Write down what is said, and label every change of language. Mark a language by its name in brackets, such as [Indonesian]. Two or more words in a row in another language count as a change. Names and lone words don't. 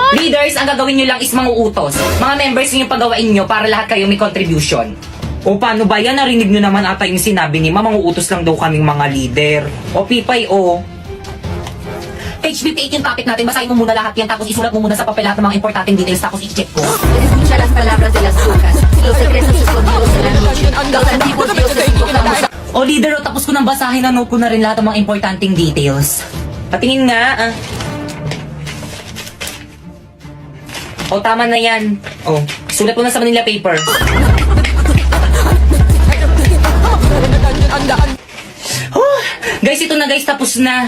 [Filipino] Leaders, ang gagawin nyo lang is mga utos. Mga members nyo yung pagawain nyo para lahat kayo may contribution. O paano ba yan? Narinig nyo naman ata yung sinabi ni Mama, mga utos lang daw kaming mga leader. O Pipay, o. Page 58 yung topic natin, basahin mo muna lahat yan, tapos isulat mo muna sa papel lahat ng mga importanteng details, tapos i-check ko. [Spanish] Escucha las palabras de las brujas, los secretos escondidos en la noche, los antiguos dioses invocados. [Filipino] O leader, o tapos ko nang basahin, na-note ko na rin lahat ng mga importanteng details. Patingin nga, ah. O, tama na yan. O, sulat mo na sa Manila paper. Oh, guys, ito na guys, tapos na.